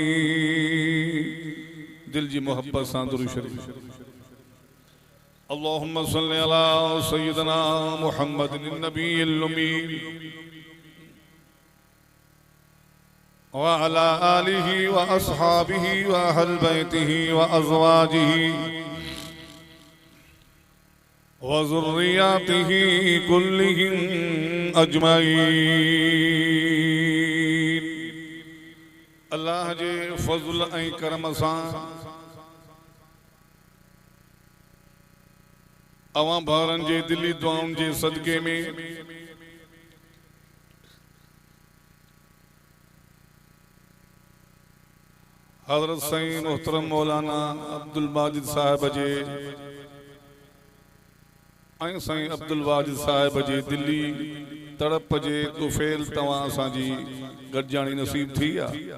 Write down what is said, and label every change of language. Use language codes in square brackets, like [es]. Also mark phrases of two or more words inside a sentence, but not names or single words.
[sd] दिल जी मोहब्बत सां दुरूद शरीफ। [ar] اللهم صل على سيدنا محمد النبي الأمي وعلى آله وأصحابه وأهل بيته وأزواجه وذريته كلهم أجمعين. [sd] अल्लाह जे फज़ल ऐं करम सां अवां भाउरनि जे दिली दुआउनि जे सदके में हज़रत साईं मोहतरम मौलाना अब्दुल वाजिद साहिब जे ऐं साईं अब्दुल वाजिद साहिब जे दिली तड़प जे तुफ़ैल तव्हां असांजी गॾिजाणी नसीब थी आहे।